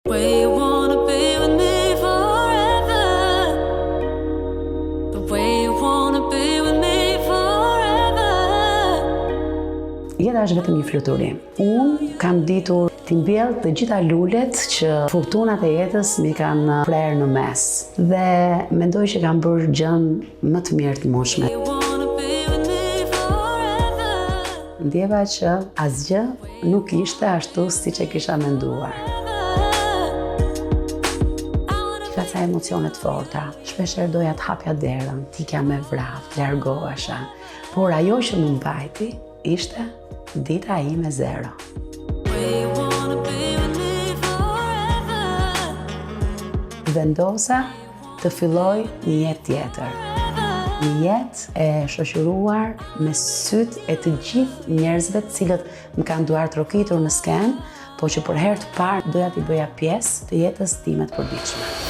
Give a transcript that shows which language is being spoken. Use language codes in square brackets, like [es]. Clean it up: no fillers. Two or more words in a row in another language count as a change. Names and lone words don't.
[en] Way you wanna be with me forever. The way you wanna be with me forever. [sq] Jeta është vetëm një fluturim. Unë kam ditur t'i mbjell të gjitha lulet që furtunat e jetës mi kanë prerë në mes. Dhe mendoj që kam bërë gjën më të mirë të mundshme. [en] You wanna be with me forever. [sq] Ndjeva që asgjë nuk ishte ashtu siç e kisha menduar. Ka emocionet forta, shpesher doja të hapja derën, t'ikja me vrap, largohesha, por ajo që më mbajti ishte dita ime zero. [en] Way you wanna be with me forever. [sq] Vendosa të filloj një jetë tjetër. Një jetë e shoqëruar me sytë e të gjithë njerëzve të cilët më kanë duar trokitur në skenë, po që për herë të parë doja t'i bëja pjesë të jetës time të përditshme.